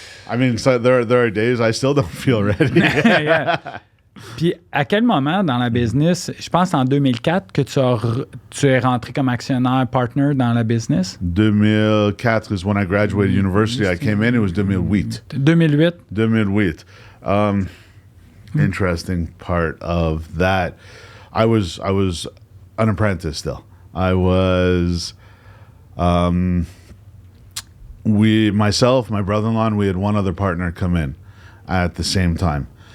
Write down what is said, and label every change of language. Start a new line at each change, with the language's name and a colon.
English: I mean, so there are days I still don't feel ready. yeah.
French: Puis à quel moment dans la business, je pense en 2004 que tu es rentré comme actionnaire partner dans la business?
English: 2004 is when I graduated university. I came in, it was 2008. 2008? 2008. Interesting part of that. I was an apprentice still. I was myself, my brother-in-law, and we had one other partner come in at the same time.